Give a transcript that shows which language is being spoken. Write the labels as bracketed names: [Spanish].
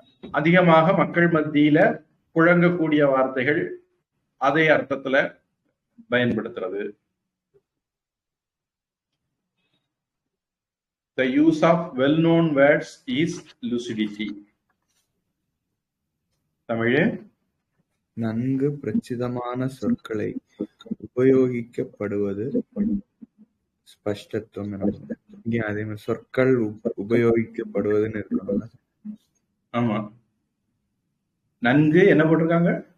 [Tamil] அதிகமாக மக்கள் மத்தியில புழங்கக்கூடிய வார்த்தைகள் அதே அர்த்தத்துல பயன்படுத்துறது. [English] The use of well-known words is lucidity. [Tamil] தமிழே நன்கு பிரசித்தமான சொற்களை உபயோகிக்கப்படுவது ஸ்பஷ்டத்துவம் எனப்படும். இங்கே அதே மாதிரி சொற்கள் உபயோகிக்கப்படுவதுன்னு இருக்கணும். ஆமா, நன்கு என்ன போட்டிருக்காங்க?